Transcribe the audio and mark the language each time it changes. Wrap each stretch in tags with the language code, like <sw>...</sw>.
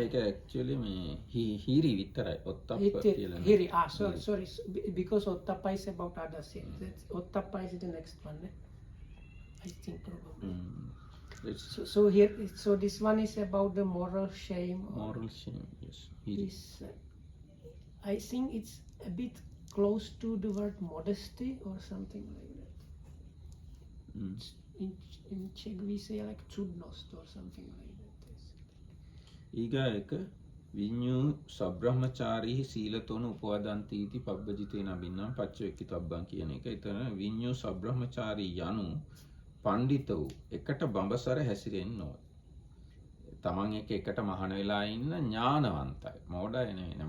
<si>ඒක</si> <en>actually</en> <si>මේ හීරි විතරයි ඔත්තප්ප කියලා නේ.</si> <en>Hiri, sorry, because Ottappa is about others. Ottappa is the next one. I think probably. So here, so this one is about the moral shame. Moral shame, yes. Hiri. I think it's a bit close to the word modesty or something like that. In Czech we say like cudnost or something like that.</en> <si>ඊගා එක</si> <pi>විඤ්ඤු සබ්‍රහ්මචාරී සීලතෝන උපවදන්ති इति පබ්බජිතේන අබින්නම් පච්චවෙක්කිතබ්බං</pi> <si>කියන එක. එතන විඤ්ඤු සබ්‍රහ්මචාරී යනු පඬිත වූ එකට බඹසර හැසිරෙන්න ඕන. තමන් එක්ක එකට මහාන වෙලා ඉන්න ඥානවන්තයි. මෝඩය නෙවෙයි.</si>